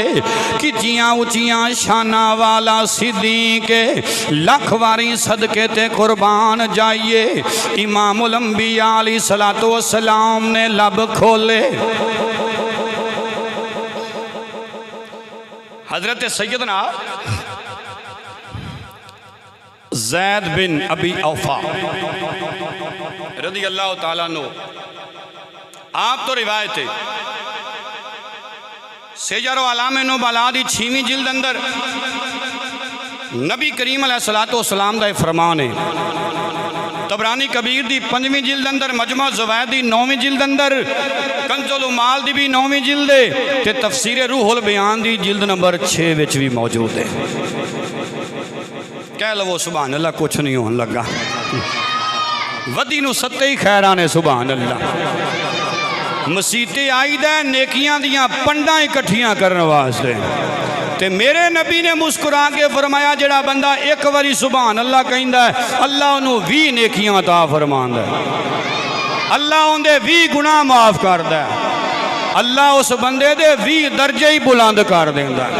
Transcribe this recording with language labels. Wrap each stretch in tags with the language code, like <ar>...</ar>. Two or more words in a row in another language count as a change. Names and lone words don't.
<pa>کہ جیہاں اچیاں شاناں والا صدیق لکھ واری صدقے تے قربان جائیے. امام الانبیاء</pa> <ar>عليه الصلاة والسلام</ar> <pa>نے لب کھولے، حضرت سیدنا زید بن ابی اوفیٰ</pa> <ar>رضي الله تعالى عنه,</ar> <pa>آپ توں روایت ہے سیر اعلام النبلاء دی 6ویں جلد اندر نبی کریم</pa> <ar>عليه الصلاة والسلام</ar> <pa>دا فرمان ہے. طبرانی کبیر دی 5ویں جلد اندر، مجمع الزوائد دی 9ویں جلد اندر، کنز العمال دی بھی 9ویں جلد ہے، تے تفسیر روح البیان دی جلد نمبر 6 وچ بھی موجود ہے. کہہ لوو</pa> <ar>سبحان الله,</ar> <ur>کچھ نہیں ہونے لگا.</ur> <pa>ودی نوں ستے ہی خیراں نیں</pa> <ar>سبحان الله.</ar> <pa>مسیتے آئی دا نیکیاں دیاں پنڈاں اکٹھیاں کرنے واسطے، تے میرے نبی نے مسکرا کے فرمایا جیہڑا بندہ اک باری</pa> <ar>سبحان الله</ar> <pa>کہندا ہے، اللہ انہوں نے 20 نیکیاں عطا فرماندا ہے، اللہ ان کے 20 گناہ معاف کردا ہے، اللہ اس بندے دے 20 درجے ہی بلند کر دیندا ہے.</pa>